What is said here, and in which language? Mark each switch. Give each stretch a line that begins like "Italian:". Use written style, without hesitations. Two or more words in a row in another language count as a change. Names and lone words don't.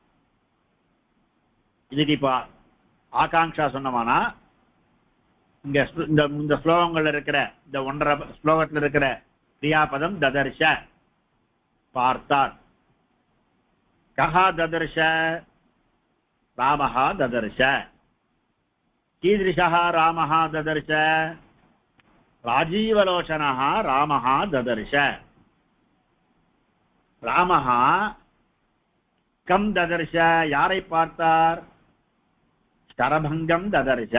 Tamil: இதுக்கு இப்ப ஆகாங்ஷா சொன்னமானா இந்த ஸ்லோகங்கள்ல இருக்கிற இந்த 1.5 ஸ்லோகத்தில் இருக்கிற கிரியாபதம் ததர்ஷ பார்த்தார்.
Sanskrit: कः ददर्श, रामः ददर्श. कीदृशः रामः ददर्श, राजीवलोचनः रामः ददर्श. रामः कम ददर्श,
Tamil: யாரை பார்த்தார்,
Sanskrit: शरभंगम ददर्श.